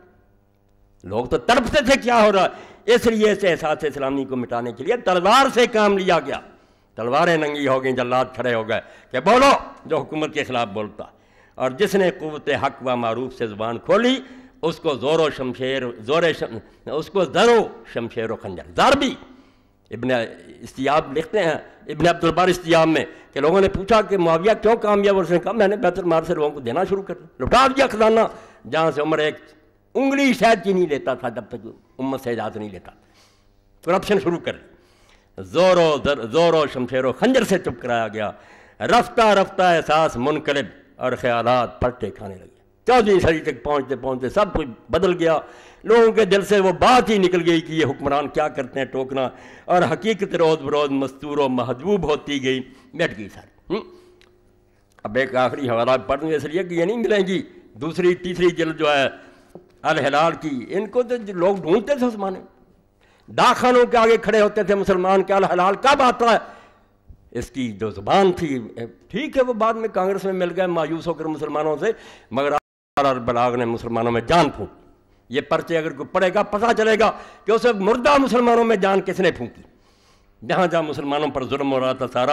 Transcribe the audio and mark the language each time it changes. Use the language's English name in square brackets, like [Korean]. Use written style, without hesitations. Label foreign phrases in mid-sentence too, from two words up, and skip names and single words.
[Urdu] لوگ تو تڑپتے تھے کیا ہو رہا ہے، اس لیے اس احساس اسلامی کو مٹانے کے لیے تلوار سے کام لیا گیا، تلواریں ننگی ہو گئیں، جلاد کھڑے ہو گئے کہ بولو جو حکومت کے خلاف بولتا، اور جس نے قوت حق و معروف سے زبان کھولی اس کو زور و شمشیر و خنجر ضربی۔ ابن استیاب لکھتے ہیں، ابن عبد البر استیاب میں، کہ لوگوں نے پوچھا کہ معاویہ کیوں کامیاب، اس نے کہا میں نے بیت المال سے لوگوں کو دینا شروع کر دیا، لٹا دیا خزانہ، جہاں سے عمر ایک انگلی شاید کی نہیں لیتا تھا جب تک امت سے اجازت نہیں لیتا، کرپشن شروع کر دی، زور و شمشیر و خنجر سے چپ کرایا گیا، رفتہ رفتہ احساس منقلب اور خیالات پلٹے کھانے لگے، 14ویں صدی تک پہنچتے پہنچتے سب کچھ بدل گیا، لوگوں کے دل سے وہ بات ہی نکل گئی کہ یہ حکمران کیا کرتے ہیں ٹوکنا، اور حقیقت روز بروز مستور و محجوب ہوتی گئی، مٹ گئی ساری۔ اب ایک آخری حوالہ پڑھ دوں، اس لیے کہ یہ نہیں ملیں گی، دوسری تیسری جلد جو ہے الہلال کی، ان کو تو لوگ ڈھونڈتے تھے اس زمانے، ڈاک خانوں کے آگے کھڑے ہوتے تھے مسلمان کہ الہلال کب آتا ہے، اس کی جو زبان تھی، ٹھیک ہے وہ بعد میں کانگریس میں مل گئے مایوس ہو کر مسلمانوں سے، مگر اور بلاغ نے مسلمانوں میں جان پھونک، یہ پرچے اگر کوئی پڑھے گا پتہ چلے گا کہ اسے مردہ مسلمانوں میں جان کس نے پھونکی، جہاں جہاں مسلمانوں پر ظلم ہو رہا تھا سارا۔